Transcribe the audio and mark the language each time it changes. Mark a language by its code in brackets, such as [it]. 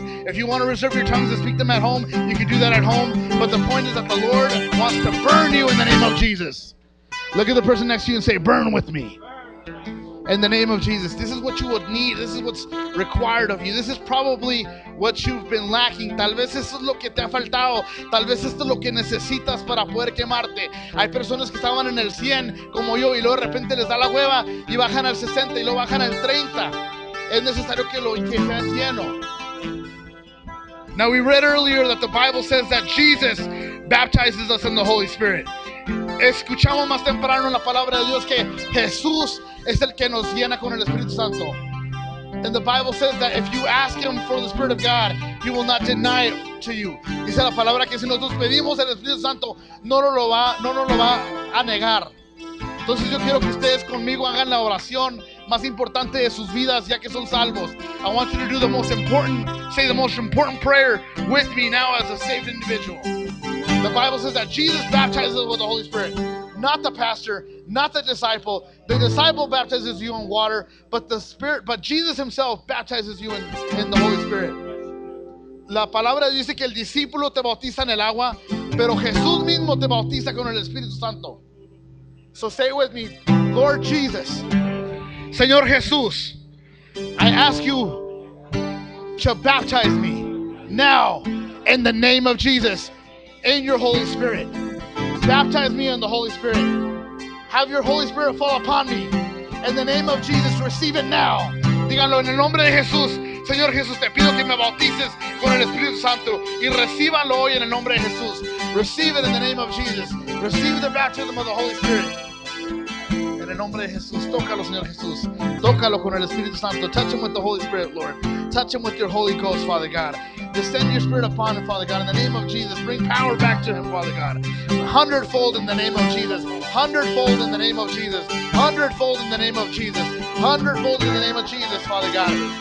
[en] If you want to reserve your tongues and speak them at home, you can do that at home. But the point is that the Lord wants to burn you in the name of Jesus. Look at the person next to you and say, burn with me. In the name of Jesus. This is what you would need. This is what's required of you. This is probably what you've been lacking. [es] Tal vez eso es lo que te ha faltado. Tal vez esto es lo que necesitas para poder quemarte. Hay personas que estaban en el 100 como yo y luego de repente les da la hueva y bajan al 60 y luego bajan al 30. Es necesario que seas lleno. [en] Now we read earlier that the Bible says that Jesus baptizes us in the Holy Spirit. [es] Escuchamos más temprano en la palabra de Dios que Jesús es el que nos llena con el Espíritu Santo. [en] And the Bible says that if you ask him for the Spirit of God, he will not deny it to you. [es] Dice la palabra que si nosotros pedimos el Espíritu Santo, no nos lo va a negar. Entonces yo quiero que ustedes conmigo hagan la oración más importante de sus vidas ya que son salvos. [en] I want you to do the most important prayer with me now as a saved individual. The Bible says that Jesus baptizes us with the Holy Spirit. Not the pastor, not the disciple. The disciple baptizes you in water, but Jesus himself baptizes you in the Holy Spirit. [es] La palabra dice que el discípulo te bautiza en el agua, pero Jesús mismo te bautiza con el Espíritu Santo. [en] So say it with me, Lord Jesus, Señor Jesús, I ask you to baptize me now in the name of Jesus in your Holy Spirit. Baptize me in the Holy Spirit. Have your Holy Spirit fall upon me. In the name of Jesus, receive it now. [es] Díganlo en el nombre de Jesús. Señor Jesús, te pido que me bautices con el Espíritu Santo y recíbanlo hoy en el nombre de Jesús. [en] Receive it in the name of Jesus. Receive the baptism of the Holy Spirit. [es] En el nombre de Jesús, tócalo, Señor Jesús. Tócalo con el Espíritu Santo. [en] Touch him with the Holy Spirit, Lord. Touch him with your Holy Ghost, Father God. Descend your Spirit upon him, Father God. In the name of Jesus, bring power back to him, Father God. 100-fold in the name of Jesus. 100-fold in the name of Jesus. 100-fold in the name of Jesus. 100-fold in the name of Jesus, Father God.